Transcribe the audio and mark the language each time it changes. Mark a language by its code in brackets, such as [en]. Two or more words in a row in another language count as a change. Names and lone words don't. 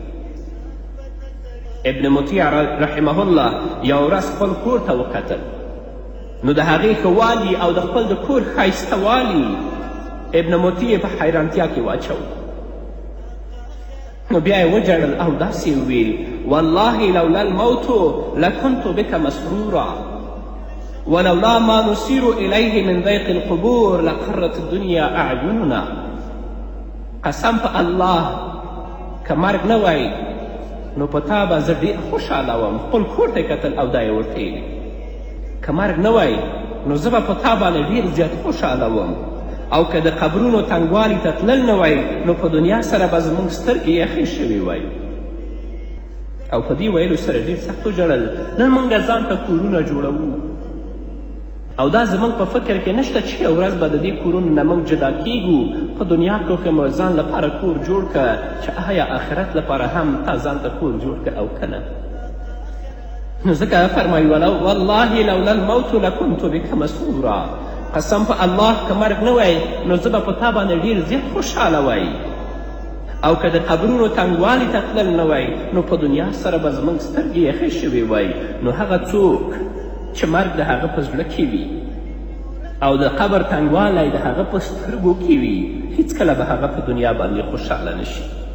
[ps] ابن مطیع رحمه الله یو ورځ خپل کور ته وکتل، نو د هغې ښه والي او د خپل د کور ښایسته والي ابن مطیع په حیرانتیا کې واچو. نو بیا یې وژړل او داسې وویل [ar] والله لولا الموت لكنت بك مسرورا ولولا ما نسير إليه من ضيق القبور لقرت الدنيا أعيننا. [ps] قسم په الله که مرګ نه وای نو په تا به زه ډېر خوشحاله وم. خپل کور ته یې کتل او دا یې ورته که مرګ نه وای نو زه به په تا باندې ډېر زیات خوشحاله وم، او که د قبرونو تنګوالي ته تلل نه وای نو په دنیا سره به زموږ سترګې یخې شوې وای. او په دې ویلو سره ډېر سخت وژړل. نن موږ ځان ته کورونه جوړوو او دا زموږ په فکر کې نشته چې یو ورځ به د دې کورونو نه موږ جدا کیږو. په دنیا کې مو ځان لپاره کور جوړ که چې آیا آخرت لپاره هم تا ځان ته کور جوړ که او که نه. نو ځکه فرمایي [ar] والله لولا الموت لکنت بک مسرورا. [ps] قسم په الله که مرګ نه وای نو زه به په تا باندې ډېر زیات خوشحاله وای، او که د قبرونو تنګوالي ته تلل نه وای نو په دنیا سره به زموږ سترګې یخې شوې وای. نو هغه څوک چې مرګ د هغه په زړه کې وي او د قبر تنګوالی د هغه په سترګو کې وي هیڅکله به هغه په دنیا باندې خوشحاله نشي.